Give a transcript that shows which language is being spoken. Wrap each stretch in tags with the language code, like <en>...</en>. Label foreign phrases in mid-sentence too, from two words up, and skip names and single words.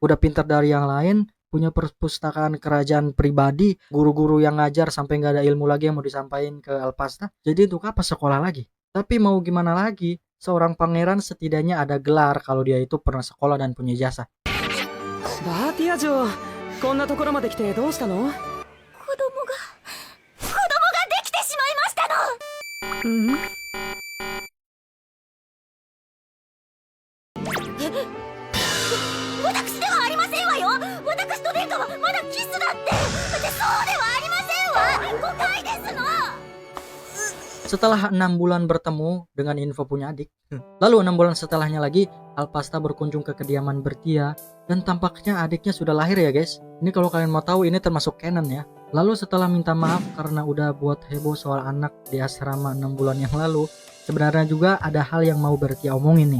<id>Udah pintar dari yang lain, punya perpustakaan kerajaan pribadi, guru-guru yang ngajar sampai nggak ada ilmu lagi yang mau disampaikan ke Alpasta. Jadi untuk apa sekolah lagi? Tapi mau gimana lagi? Seorang pangeran setidaknya ada gelar kalau dia itu pernah sekolah dan punya jasa.</id> <ja>Bertia-jo, こんなところまで来てどうしたの? 子供ができてしまいましたの。私ではありませんわよ。私と殿下はまだキスだって。そうではありませんわ。誤解ですの。</ja> <id>Setelah 6 bulan bertemu dengan info punya adik, lalu 6 bulan setelahnya lagi, Alpasta berkunjung ke kediaman Bertia dan tampaknya adiknya sudah lahir ya guys. Ini kalau kalian mau tahu ini termasuk canon ya. Lalu setelah minta maaf karena udah buat heboh soal anak di asrama 6 bulan yang lalu, sebenarnya juga ada hal yang mau Bertia omongin nih.</id>